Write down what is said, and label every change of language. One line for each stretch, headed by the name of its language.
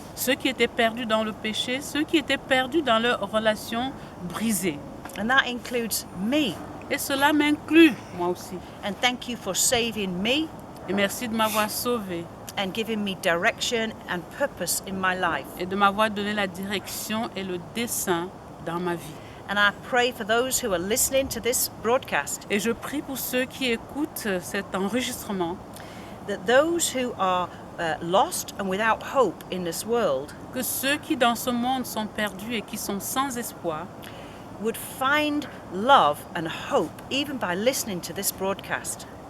French: ceux qui étaient perdus dans le péché, ceux qui étaient perdus dans leurs relations brisées.
English: And that includes me.
French: Et cela m'inclut, moi aussi.
English: And thank you for saving me
French: Et merci de m'avoir sauvé
English: and giving me direction and purpose in my life.
French: et de m'avoir donné la direction et le dessein dans ma vie.
English: And I pray for those who are listening to this broadcast,
French: Et je prie pour ceux qui écoutent cet enregistrement,
English: that those who are lost and without hope in this world
French: que ceux qui dans ce monde sont perdus et qui sont sans espoir
English: would find love and hope even by listening to this broadcast.